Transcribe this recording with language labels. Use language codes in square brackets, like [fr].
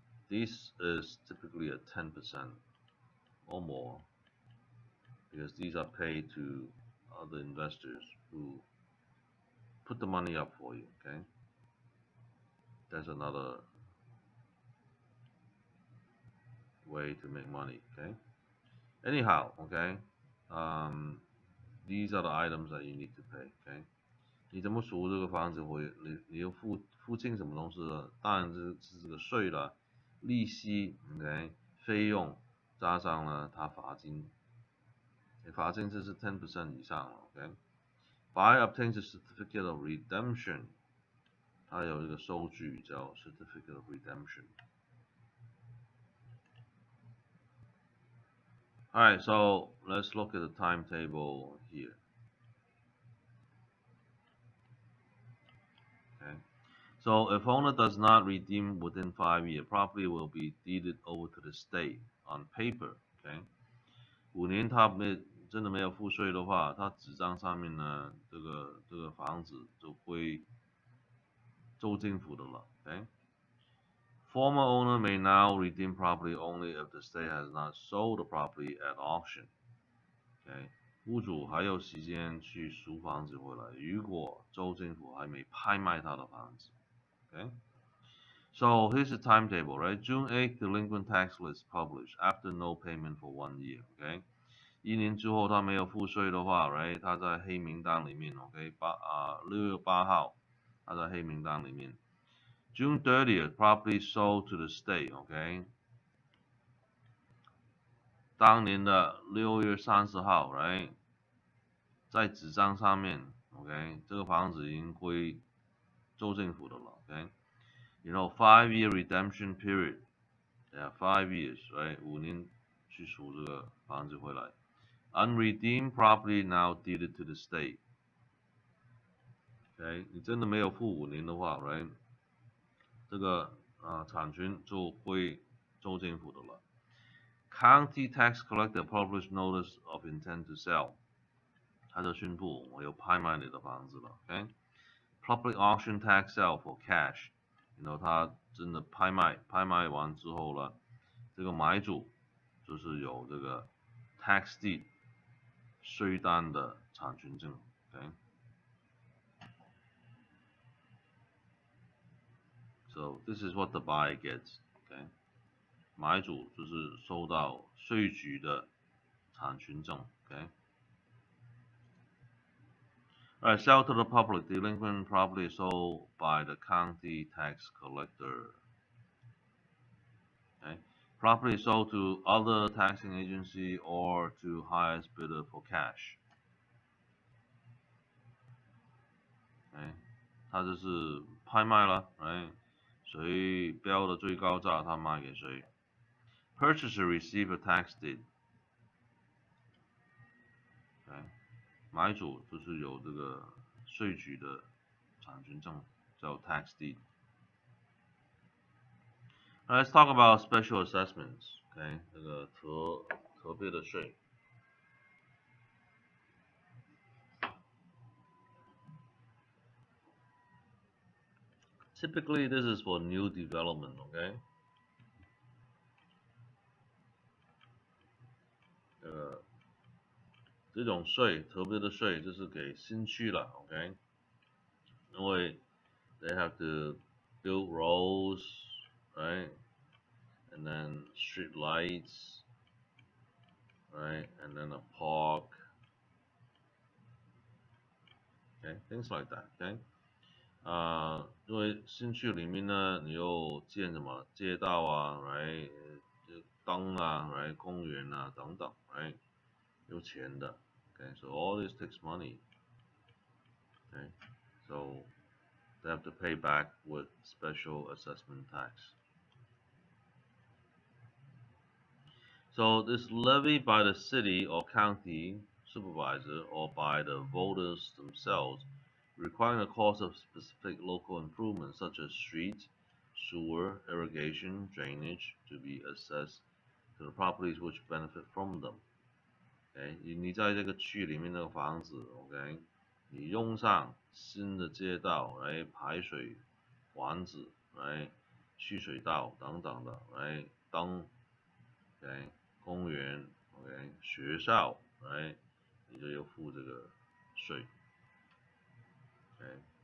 [en] This is typically a 10% or more because these are paid to other investors who put the money up for you. Okay, that's another way to make money. Okay, anyhow, okay, these are the items that you need to pay. [zh] Okay， 你怎么赎这个房子回？你要付清什么东西呢？当然是这个税了，利息 ，OK， 费用加上了它罚金，罚金这是 10% 以上了 ，OK。 [en] Buyer obtains a certificate of redemption， [zh] 它有一个收据叫 [en] certificate of redemption。 Alright, so let's look at the timetable here. Okay, so if owner does not redeem within 5 years, property will be deeded over to the state on paper. [zh] Okay， 5年他真的没有付税的话，他纸张上面呢，这个房子就归州政府的了。 [en] Okay， former owner may now redeem property only if the state has not sold the property at auction. [zh] Okay， 屋主还有时间去赎房子回来，如果州政府还没拍卖他的房子。 [en] Okay， so here's the timetable, right? June 8th, delinquent tax list published after no payment for 1 year. [zh] Okay， 1年之后他没有付税的话 ，right？他在黑名单里面 ，OK， 6月8号他在黑名单里面。 [en] June 30th, property sold to the state. [zh] OK， 当年的6月30号 ，right？在纸张上面 ，OK， 这个房子已经归州政府的了 ，OK。 [en] You know, 5-year redemption period. Yeah, 5 years, right? [zh] 5年去赎这个房子回来。 [en] Unredeemed property now deeded to the state. [zh] OK， 你真的没有付5年的话 ，right？ 这个产权就归州政府的了。 [en] County tax collector published notice of intent to sell. [zh] 他就宣布我有拍卖你的房子了 ，OK？ [en] Public auction tax sale for cash， [zh] 然后他真的拍卖完之后呢，这个买主就是有这个 tax deed 税单的产权证 ，OK？ [en] So this is what the buyer gets， [zh] OK？买主就是收到税局的产权证 ，OK？ [en] Alright, sell to the public. Delinquent property sold by the county tax collector. Okay. Property sold to other taxing agency or to highest bidder for cash. Okay. [zh] 它就是拍卖了 ，right？谁标的最高价，他卖给谁。 [en] Purchaser receive a tax deed. [zh] 买主就是有这个税局的产权证，叫 tax deed。 [en] Let's talk about special assessments. [zh] OK， 这个特别的税。 [en] Typically, this is for new development. [zh] OK， 这种税特别的税就是给新区了。 [en] OK， [zh] 因为 [en] they have to build roads, right? And then street lights, right? And then a park, okay? Things like that, okay? [zh] 因为新区里面呢，你又建什么街道啊，来灯啊，来公园啊等等，来有钱的 ，okay? [en] So all this takes money, okay? So they have to pay back with special assessment tax. So this levy by the city or county supervisor or by the voters themselves, requiring the cost of specific local improvements such as streets, sewer, irrigation, drainage to be assessed to the properties which benefit from them. [zh] OK， 你在这个区里面那个房子 ，OK， 你用上新的街道来排水管子，来蓄水道等等的，来灯 ，OK， 公园 ，OK， 学校，来你就要付这个税 ，OK。